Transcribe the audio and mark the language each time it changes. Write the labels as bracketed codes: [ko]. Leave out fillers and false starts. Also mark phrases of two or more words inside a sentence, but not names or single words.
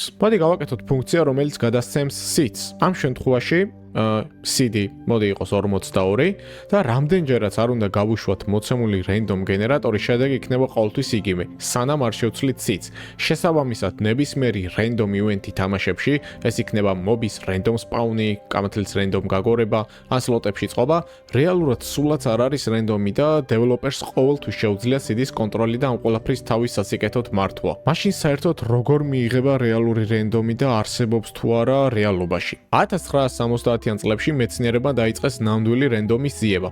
[ka] მოდი გავაკეთოთ ფუნქცია, რომელიც გადასცემს seeds. ამ შემთხვევაში CD მოდი იყოს 42 და რამდენჯერაც არ უნდა გავუშვათ მოცემული random გენერატორი, შედეგი იქნება ყოველთვის იგივე, სანამ არ შევცვლით seeds. შესაბამისად, ნებისმიერი [en] random event- [ka] ი თამაშებში, ეს იქნება [en] mobs random spawn- [ka] ი, კამათლის random გაგორება, ან სლოტებში წყობა, რეალურად სულაც არ არის random-ი და developers ყოველთვის შეუძლია CD-ს კონტროლი და ამ ყველაფრის თავის სასიკეთოდ მართვა. მაშინ საერთოდ როგორ მიიღება რეალური random-ი და არსებობს თუ არა რეალობაში? 1970 წლებში მეცნიერებმა დაიწყეს ნამდვილი რენდომის ძიება.